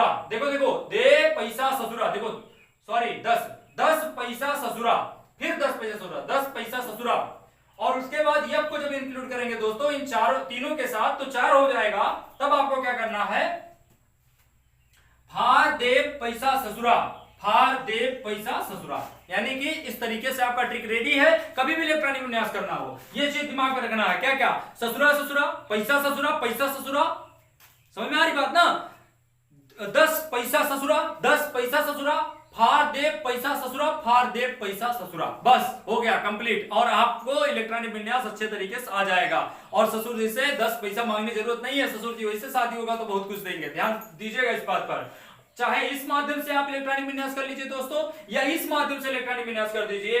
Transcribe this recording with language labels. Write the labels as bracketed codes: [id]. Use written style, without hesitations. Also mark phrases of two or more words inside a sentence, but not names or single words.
[hi] देखो देखो, दे पैसा ससुरा, देखो सॉरी 10 पैसा ससुरा, फिर 10 पैसा ससुरा 10 पैसा ससुरा, और उसके बाद यप को जब इंक्लूड करेंगे दोस्तों इन तीनों के साथ तो 4 हो जाएगा। तब आपको क्या करना है, फार देव पैसा ससुरा फार देव पैसा ससुरा, यानी कि इस तरीके से आपका [en] trick ready [hi] है। कभी भी इलेक्ट्रॉनिक विन्यास करना हो ये चीज दिमाग में रखना है, क्या क्या, ससुरा ससुरा पैसा ससुरा पैसा ससुरा, समझ में आ रही बात ना। 10 पैसा ससुरा 10 पैसा ससुरा, फार देव पैसा ससुरा फार देव पैसा ससुरा, बस हो गया कंप्लीट। और आपको इलेक्ट्रॉनिक विन्यास अच्छे तरीके से आ जाएगा। और ससुर जी से 10 पैसा मांगने की जरूरत नहीं है, ससुर जी वैसे शादी होगा तो बहुत कुछ देंगे, ध्यान दीजिएगा इस बात पर। चाहे इस माध्यम से आप इलेक्ट्रॉनिक विन्यास कर लीजिए दोस्तों, या इस माध्यम से इलेक्ट्रॉनिक विन्यास कर दीजिए।